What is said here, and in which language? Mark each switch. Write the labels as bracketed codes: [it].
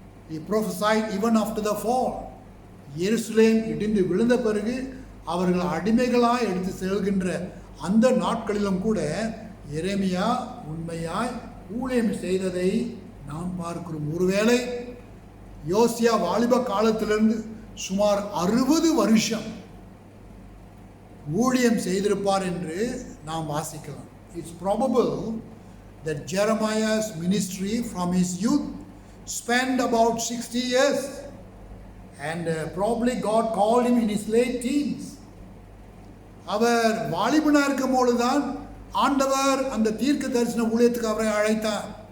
[en] He prophesied even after the fall. [ta] எருசலேம் இடிந்து விழுந்த பிறகு அவர்கள் அடிமைகளாய் எடுத்து செல்கின்ற அந்த நாட்களிலும் கூட எரேமியா உண்மையாய் ஊழியம் செய்ததை நாம் பார்க்கிறோம். ஒருவேளை யோசியா வாலிப காலத்திலிருந்து சுமார் 60 வருஷம் ஊழியம் செய்திருப்பார் என்று நாம் வாசிக்கலாம். [en] It's probable that Jeremiah's ministry from his youth spent about 60 years, and probably God called him in his late teens. [ta] அவர் வாலிபனாக இருக்கும் பொழுதுதான் ஆண்டவர் அந்த தீர்க்க தரிசன ஊழியத்துக்கு அவரை அழைத்தார்.